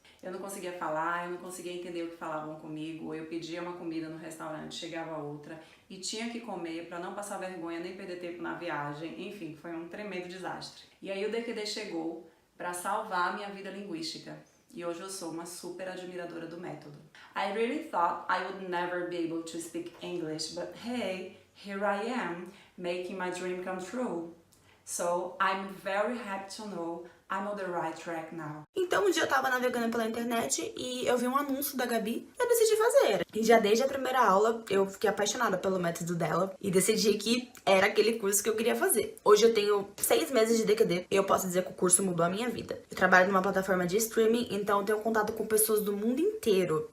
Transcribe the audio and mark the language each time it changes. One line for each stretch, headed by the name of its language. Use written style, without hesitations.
Portuguese: Eu não conseguia falar, eu não conseguia entender o que falavam comigo, eu pedia uma comida no restaurante, chegava outra e tinha que comer para não passar vergonha nem perder tempo na viagem, enfim, foi um tremendo desastre. E aí o DQD chegou para salvar a minha vida linguística e hoje eu sou uma super admiradora do método.
English: I really thought I would never be able to speak English, but hey, here I am, making my dream come true. So I'm very happy to know I'm on the right track now.
Portuguese: Então um dia eu tava navegando pela internet e eu vi um anúncio da Gabi e eu decidi fazer. E já desde a primeira aula eu fiquei apaixonada pelo método dela e decidi que era aquele curso que eu queria fazer. Hoje eu tenho 6 meses de DQD e eu posso dizer que o curso mudou a minha vida. Eu trabalho numa plataforma de streaming, então eu tenho contato com pessoas do mundo inteiro.